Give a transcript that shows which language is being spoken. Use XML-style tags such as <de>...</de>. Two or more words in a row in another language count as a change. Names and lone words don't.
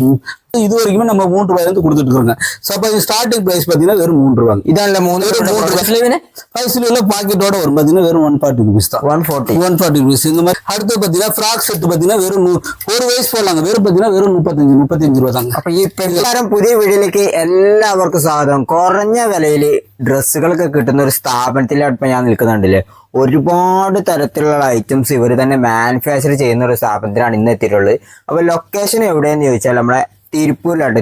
<ta>இது வரைக்குமே நம்ம 3 ரூபாயில இருந்து கொடுத்துட்டு இருக்கோங்க. சப்போஸ் ஸ்டார்டிங் பிரைஸ் பாத்தீங்கன்னா வெறும் 3 ரூபாங்க. இதான் 3 ரூபாய் பாக்கெட்டோட வரும் பாத்தீங்கன்னா வெறும் 140 rupees தான். 140 rupees. இந்த மாதிரி அடுத்து பாத்தீங்கன்னா ஃப்ராக் செட் பாத்தீங்கன்னா வெறும் ஒரு வயசு போடலாங்க. வெறும் பாத்தீங்கன்னா வெறும் 35 ரூபா தாங்க.</ta> <ml>അപ്പൊ ഈ എല്ലാവരും പുതിയ വീഡിയോയിലേക്ക് എല്ലാവർക്കും സ്വാഗതം. കുറഞ്ഞ വിലയിൽ ഡ്രസ്സുകളൊക്കെ കിട്ടുന്ന ഒരു സ്ഥാപനത്തിലാണ് ഞാൻ നിൽക്കുന്നുണ്ടല്ലേ. ഒരുപാട് തരത്തിലുള്ള ഐറ്റംസ് ഇവർ തന്നെ മാനുഫാക്ചർ ചെയ്യുന്ന ഒരു സ്ഥാപനത്തിലാണ് ഇന്ന് എത്തിയിട്ടുള്ളത്. അപ്പോൾ ലൊക്കേഷൻ എവിടെയെന്ന് ചോദിച്ചാൽ നമ്മളെ തിരുപ്പൂരിലാണ്.</ml>